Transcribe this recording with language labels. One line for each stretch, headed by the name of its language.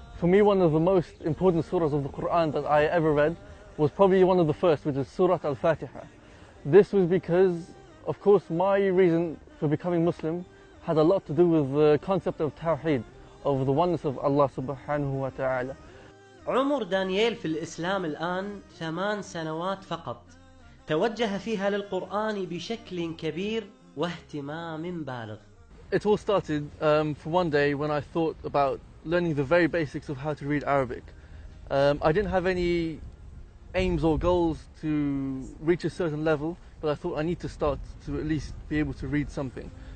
English: For me, one of the most important surahs of the Quran that I ever read was probably one of the first, which is Surah Al-Fatiha. This was because, of course, my reason for becoming Muslim had a lot to do with the concept of Tawheed, of the oneness of Allah subhanahu wa ta'ala.
Arabic: عمر دانييل في الإسلام الآن 8 سنوات فقط، توجه فيها للقرآن بشكل كبير واهتمام بالغ.
English: It all started for one day when I thought about learning the very basics of how to read Arabic. I didn't have any aims or goals to reach a certain level, but I thought I need to start to at least be able to read something.